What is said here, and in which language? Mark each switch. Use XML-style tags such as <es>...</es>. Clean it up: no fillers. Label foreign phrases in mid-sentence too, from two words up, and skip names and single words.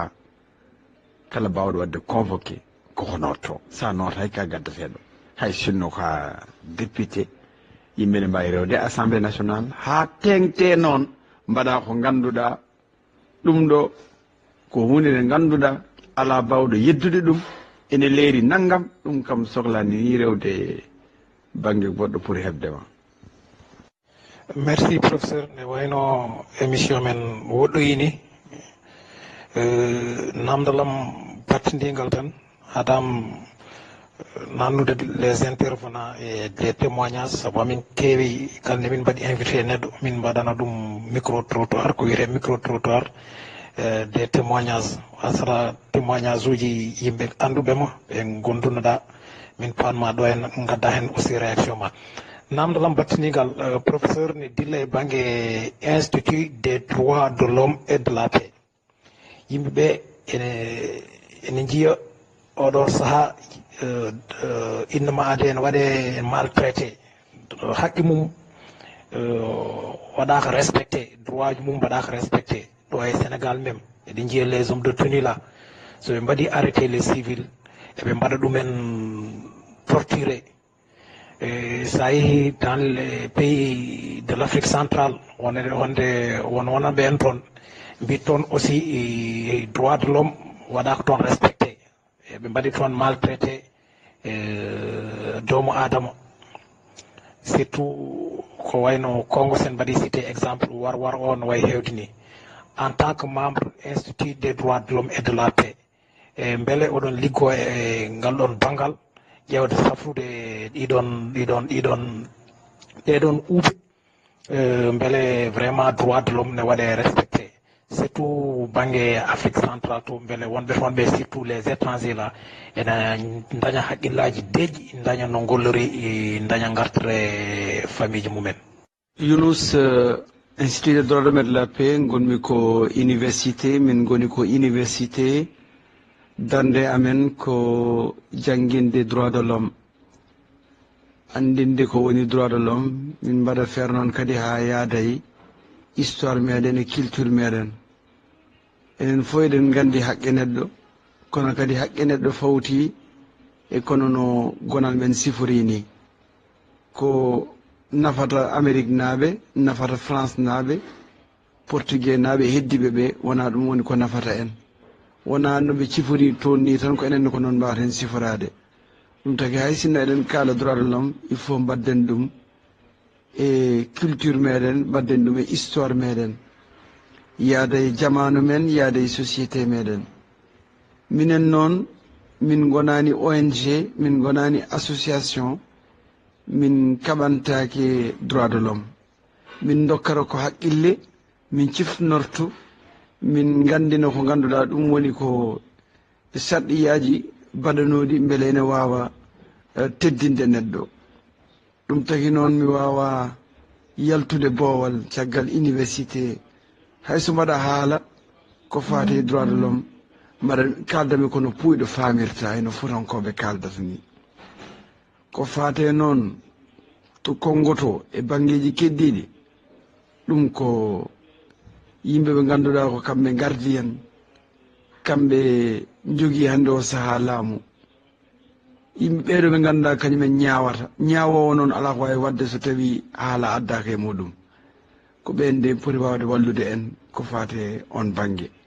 <ff>haala ka kala bawɗo wadde convoqué ko honorto sa nota hay ka gaddateɗo hay sinno ka député yimɓe ne mbawi rewde</ff> <fr>assemblée nationale</fr> <ff>ha tengte noon mbaɗa ko ganduɗa ɗum ɗo ko hunde nde ganduɗa ala bawɗo yeddude ɗum ene leeri naggam ɗum kam sohlani ni rewde banggue goɗɗo pour heɓdema.</ff> <fr>Merci professeur</fr> <ff>ne wayno émission men woɗɗoyini namdalam battidigal tan hadam nannude</ff> <fr>les intervenants et des témoignages</fr> <ff>saabu amin keewi kalne min mbaɗi invité neɗɗo min mbaɗana ɗum</ff> <fr>micro trottoir</fr> <ff>ko wiyete micro</ff> <fr>trottoir des témoignages</fr> <ff>asara témoignage uji yimɓe anduɓema ɓe gondunoɗa min panma ɗo en gadda hen</ff> <fr>aussi réaction</fr> <ff>ma namdalam battinigal professeur ne dilla e banggue</ff> <fr>institut des droits de l'homme et de la paix</fr> <ff>yimɓeɓe ene jiiya oɗo saaha innama ade en waɗe maltraité haqqi mum waɗaka respecté droit ji mum mbaɗaka respecté ɗo e Sénégal même eɗen jiiya</ff> <fr>les hommes de tenue là</fr> <ff>so ɓe mbaɗi arrêté</ff> <fr>les civils</fr> <ff>eɓe mbaɗa ɗumen torturé sa yeehi</ff> <fr>dans les pays de l'Afrique centrale</fr> <ff>wonɓe en toon mbi toon</ff> <fr>aussi droit de l'homme</fr> <ff>waɗaka toon respecté ɓe mbaɗi toon maltraité doomu adama surtout ko wayno Congo sen mbaɗi cité exemple war o no way hewde ni</ff> <fr>en tant que membre institut des droits de l'homme et de la paix</fr> <ff>e beele oɗon liggo e ngal ɗon banggal ƴewde safrude ɗeɗon uuɓe beele</ff> <fr>vraiment droit de l'homme</fr> <ff>ne waɗe respecté surtout banggue</ff> <fr>Afrique centrale</fr> <ff>to beele wonɓe toon ɓe</ff> <fr>surtout les étrangers là</fr> <ff>ena daña haqqillaji deƴƴi daña no gollori daña gartere famille ji mumen. Younous</ff> <fr>institut des droits de l'homme et de la paix</fr> <ff>gonmi ko université min goni ko université dande amen ko jangguinde</ff> <fr>droit de l'homme</fr> <ff>andinde ko woni</ff> <fr>droit de l'homme</fr> <ff>min mbaɗa feere noon kadi ha yaaday histoire meɗen e culture meɗen enen fof eɗen gandi haqqe neɗɗo kono kadi haqqe neɗɗo fawti e kono no gonal men sifori ni ko nafata Amérique naaɓe nafata France naaɓe portugais naaɓe heddiɓe ɓe wona ɗum woni ko nafata en wona no ɓe cifori toon ni tan ko enen ko noon mbawata hen siforade ɗum taki hay sinno eɗen kaala</ff> <fr>droit de l'homme il faut</fr> <ff>mbadden ɗum</ff> <fr>e culture</fr> <ff>meɗen mbadden ɗum e histoire meɗen yaada e jamanu men yaada e société meɗen minen noon min gonani ONG min gonani association min kaɓantake</ff> <fr>droit de l'homme</fr> <ff>min dokkara ko haqqille min cifnortu min gandina ko ganduɗa ɗum woni ko sarɗiyaji baɗanoɗi beele ene wawa teddinde neɗɗo ɗum taki noon mi wawa yaltude boowal caggal université hayso mbaɗa haala ko fate</ff> <fr>droit de l'homme</fr> <ff>mbaɗa kaldami kono puyɗo famirta eno futankoɓe kaldata ni ko fate noon to kongoto e banggueji keddiɗi ɗum ko yimɓe ɓe ganduɗa ko kamɓe gardi en kamɓe jogui hande o saaha laamu yimɓe ɓeɗo ɓe ganduɗa kañumen ñawata ñawowo noon ala ko wawi wadde so tawi haala addaka e muɗum ko ɓen de poti wawde wallude en ko fate on banggue</ff>